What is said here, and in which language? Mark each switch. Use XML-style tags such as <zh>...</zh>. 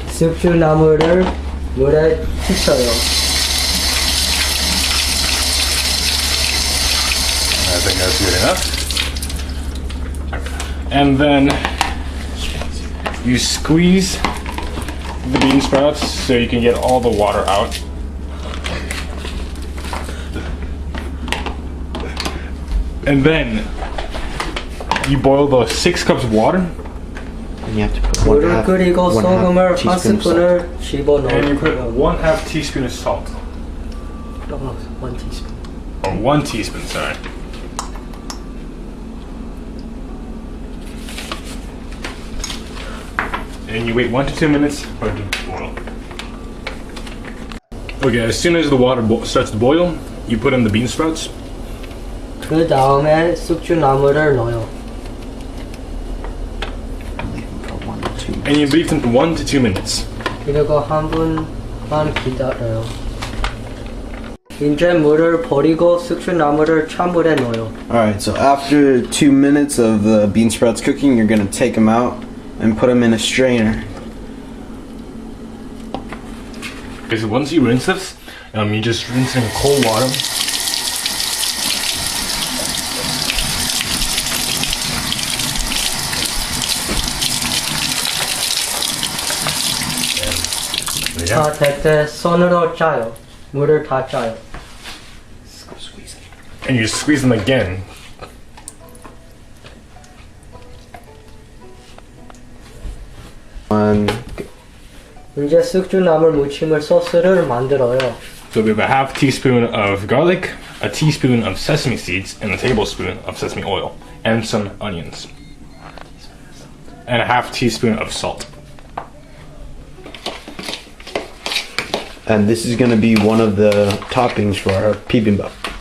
<ko>숙주나물을 물에 씻어요.</ko> <en>I think that's good enough. And then you squeeze the bean sprouts so you can get all the water out. And then you boil those 6 cups of water. And you have to put</en> <ko>물을 끓이고 소금을 한 스푼을 집어넣어요.</ko> <en>And you put 1/2 teaspoon of salt. 1 teaspoon. Or 1 teaspoon, sorry. And you wait 1 to 2 minutes for it to boil. Okay, as soon as the water starts to boil, you put in the bean sprouts.</en> <ko>그 다음에 숙주나물을 넣어요.</ko> <en>And you leave them for 1 to 2 minutes.</en> <ko>그리고 한 분만 기다려요. 이제 물을 버리고 숙주나물을 찬물에 넣어요.</ko> <en>Alright, so after 2 minutes of the bean sprouts cooking, you're gonna take them out and put them in a strainer. Okay, so once you rinse this, you just rinse it in cold water.</en> <ko>다 될 때 손으로 짜요. 물을 다 짜요.</ko> <en>And you squeeze them again.</en> <ko>이제 숙주나물 무침을 소스를 만들어요.</ko> <en>So we have a half teaspoon of garlic, a teaspoon of sesame seeds, and a tablespoon of sesame oil, and some onions. and a half teaspoon of salt. And this is going to be one of the toppings for our bibimbap.</en>